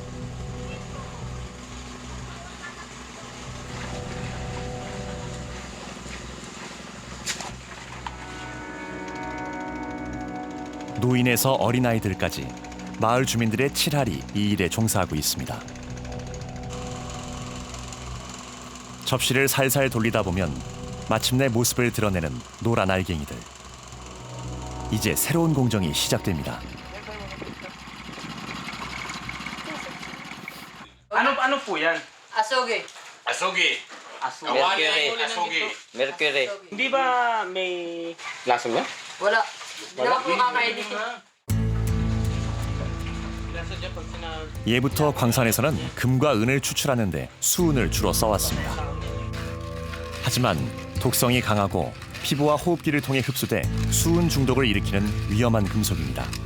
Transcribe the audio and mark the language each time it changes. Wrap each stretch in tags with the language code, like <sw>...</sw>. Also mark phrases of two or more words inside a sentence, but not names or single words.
<ko>노인에서 어린아이들까지 마을 주민들의 칠할이 이 일에 종사하고 있습니다. 접시를 살살 돌리다 보면 마침내 모습을 드러내는 노란 알갱이들. 이제 새로운 공정이 시작됩니다.</ko> <tl>Ano po yan? Asoge. Asogi. Mercury. Hindi ba may lasa niya? Wala. Hindi naman po kakainin.</tl> <ko>예부터 광산에서는 금과 은을 추출하는데 수은을 주로 써왔습니다. 하지만 독성이 강하고 피부와 호흡기를 통해 흡수돼 수은 중독을 일으키는 위험한 금속입니다.</ko>